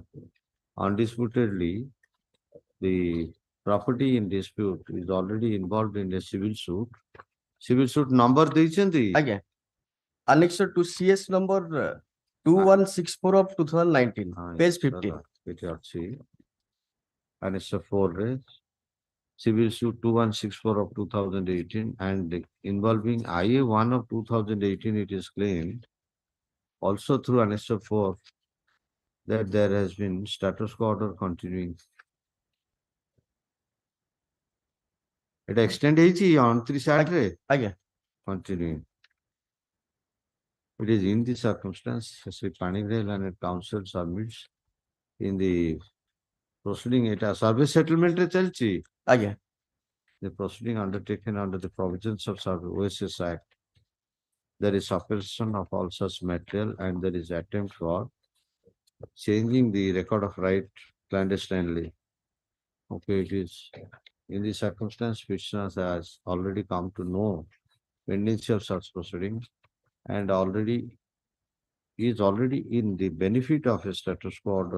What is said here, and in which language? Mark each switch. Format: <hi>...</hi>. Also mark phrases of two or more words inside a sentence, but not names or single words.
<en>Undisputedly, the property in dispute is already involved in a civil suit. Civil suit number ଦେଇଛନ୍ତି? Again, annexure to CS number 2164 of 2019, page 15.</en> <or>ଏଠି ଅଛି</or> <en>annexure 4 ରେ civil suit 2164 of 2018 and involving IA 1 of 2018, it is claimed also through annexure 4 that there has been status quo order continuing.</en> <or>এটা extend ହେଇଛି 29/8 ରେ? ଆଜ୍ଞା।</or> <en>Continuing. It is in this circumstance, Sri Panigrail and council submits in the proceeding, এটা service settlement</en> <or>ରେ ଚାଲିଛି? ଆଜ୍ଞା।</or> <en>The proceeding undertaken under the provisions of OSS Act. There is suppression of all such material and there is attempt for changing the record of right clandestinely. Okay, it is in this circumstance, petitioner has already come to know pendency of such proceeding and is already in the benefit of a status quo order.</en>